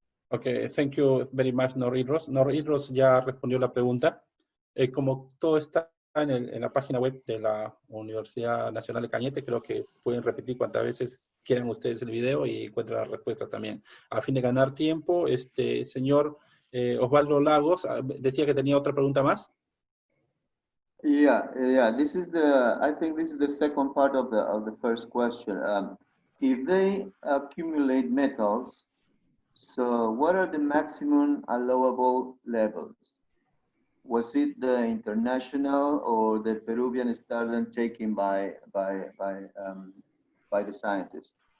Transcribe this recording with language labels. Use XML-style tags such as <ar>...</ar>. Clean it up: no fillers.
<en>Okay, thank you very much, Noridros.</en> <es>Noridros ya respondió la pregunta. Como todo está en la página web de la Universidad Nacional de Cañete, creo que pueden repetir cuantas veces quieran ustedes el video y encuentran la respuesta también. A fin de ganar tiempo, señor Osvaldo Lagos decía que tenía otra pregunta más.</es> <en>Yeah. This is I think this is the second part of the first question. If they accumulate metals, so what are the maximum allowable levels? Was it the international or the Peruvian standard taken by the scientists?</en>